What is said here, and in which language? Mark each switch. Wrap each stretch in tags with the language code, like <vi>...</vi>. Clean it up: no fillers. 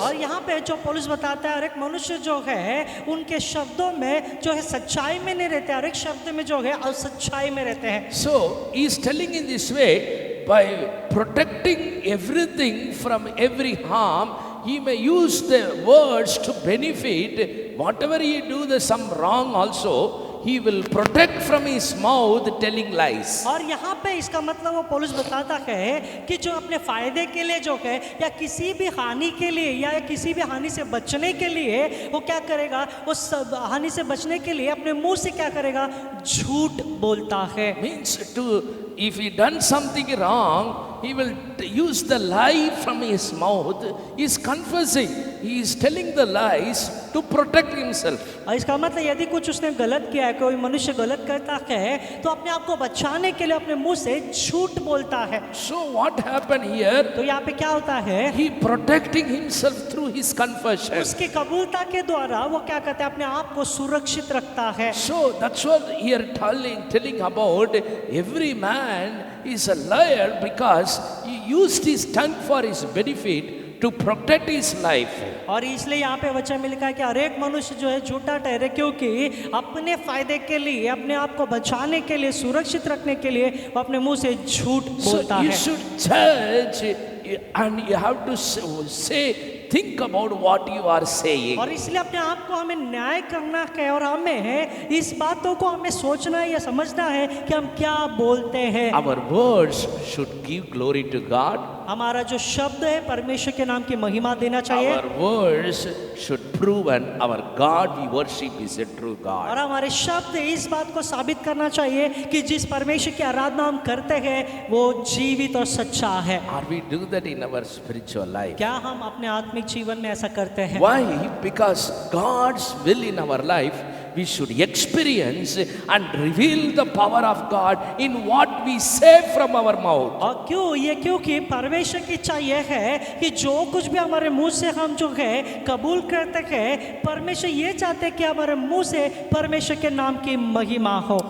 <hi>और यहाँ पे जो पौलुस बताता है हर एक मनुष्य जो है उनके शब्दों में जो है सच्चाई में नहीं रहते, हर एक शब्द में जो है असच्चाई में रहते हैं।</hi> <en>So he is telling in this way, by protecting everything from every harm, he may use the words to benefit. Whatever he do the some wrong also, he will protect from his mouth telling lies.</en> <hi>और यहाँ पे इसका मतलब वो पौलुस बताता है कि जो अपने फायदे के लिए जो है या किसी भी हानि के लिए या किसी भी हानि से बचने के लिए वो क्या करेगा, वो सब हानि से बचने के लिए अपने मुंह से क्या करेगा, झूठ बोलता है।</hi> <en>Means if he done something wrong, he will use the lie from his mouth. He is confessing, he is telling the lies to protect himself.</en> <hi>और इसका मतलब यदि कुछ उसने गलत किया है, कोई मनुष्य गलत करता है तो अपने आप को बचाने के लिए अपने मुंह से झूठ बोलता है।</hi> <en>So what happened here?</en> <hi>तो यहाँ पे क्या होता है,</hi> <en>He protecting himself through his confession.</en> <hi>उसकी कबूलता के द्वारा वो क्या करता है, अपने आप को सुरक्षित रखता है।</hi> <en>So that's what here telling about every man is a liar because he used his tongue for his benefit to protect his life.</en> <hi>और इसलिए यहाँ पे वचन में लिखा है कि हर एक मनुष्य जो है झूठा ठहरे क्योंकि अपने फायदे के लिए, अपने आप को बचाने के लिए, सुरक्षित रखने के लिए वो अपने मुंह से झूठ बोलता</hi> <en>So you</en> <hi>है।</hi> <en>should judge and you have to say, think about what you are saying.</en> <hi>और इसलिए अपने आप को हमें न्याय करना है और हमें इस बातों को हमें सोचना है या समझना है कि हम क्या बोलते हैं।</hi> <en>Our words should give glory to God.</en> <hi>हमारा जो शब्द है परमेश्वर के नाम की महिमा देना चाहिए</hi> <en>Our words should prove and our God we worship is a true</en> <hi>और</hi> <en>God.</en> <hi>हमारे शब्द इस बात को साबित करना चाहिए कि जिस परमेश्वर की आराधना हम करते हैं वो जीवित और सच्चा है।</hi> <en>Are we do that in our spiritual life?</en> <hi>क्या हम अपने आत्मिक जीवन में ऐसा करते हैं?</hi> <en>Why? Because God's will in our life, we should experience and reveal the power of God in what we say from our mouth.</en> <hi>और क्यों? ये क्योंकि परमेश्वर की इच्छा यह है कि जो कुछ भी हमारे मुंह से हम जो है कबूल करते हैं, परमेश्वर ये चाहते हैं कि हमारे मुंह से परमेश्वर के नाम की महिमा हो।</hi>